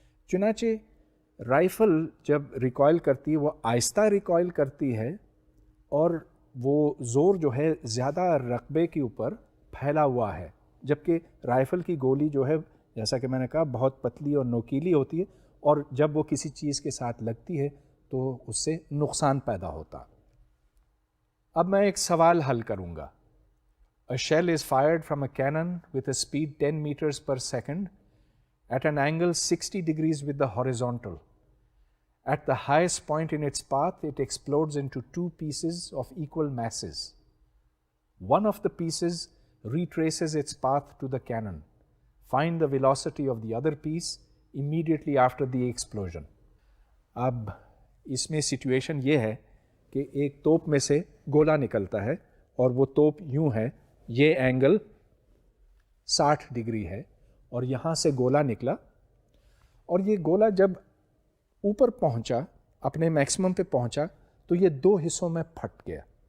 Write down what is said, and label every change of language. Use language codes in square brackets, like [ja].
[ur] چنانچہ رائفل جب ریکوائل کرتی ہے وہ آہستہ ریکوائل کرتی ہے، اور وہ زور جو ہے زیادہ رقبے کے اوپر پھیلا ہوا ہے، جبکہ رائفل کی گولی جو ہے جیسا کہ میں نے کہا بہت پتلی اور نوکیلی ہوتی ہے، اور جب وہ کسی چیز کے ساتھ لگتی ہے تو اس سے نقصان پیدا ہوتا. اب میں ایک سوال حل کروں گا. [en] A shell is fired from a cannon with a speed 10 meters per second at an angle 60 degrees with the horizontal. At the highest point in its path, it explodes into two pieces of equal masses. One of the pieces retraces its path to the cannon. Find the velocity of the other piece immediately after the explosion. [ur] اب اس میں situation یہ ہے کہ ایک توپ میں سے گولا نکلتا ہے، اور وہ توپ یوں ہے، یہ اینگل 60 ڈگری ہے، اور یہاں سے گولا نکلا، اور یہ گولا جب اوپر پہنچا، اپنے میکسیمم پہ پہنچا، تو یہ دو حصوں میں پھٹ گیا.